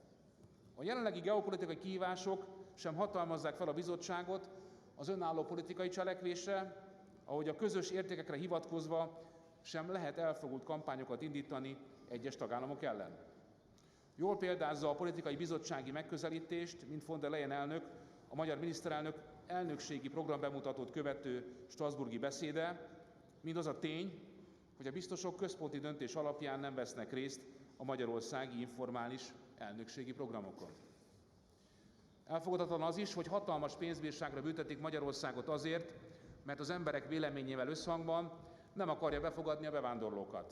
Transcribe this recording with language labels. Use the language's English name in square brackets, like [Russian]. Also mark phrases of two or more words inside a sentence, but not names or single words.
[Hungarian] A jelenlegi geopolitikai kihívások sem hatalmazzák fel a bizottságot az önálló politikai cselekvésre, ahogy a közös értékekre hivatkozva sem lehet elfogult kampányokat indítani egyes tagállamok ellen. Jól példázza a politikai bizottsági megközelítést, mint von der Leyen elnök, a magyar miniszterelnök elnökségi programbemutatót követő strasbourgi beszéde, mindaz a tény, hogy a biztosok központi döntés alapján nem vesznek részt a magyarországi informális elnökségi programokon. Elfogadhatatlan az is, hogy hatalmas pénzbírságra büntetik Magyarországot azért, mert az emberek véleményével összhangban nem akarja befogadni a bevándorlókat.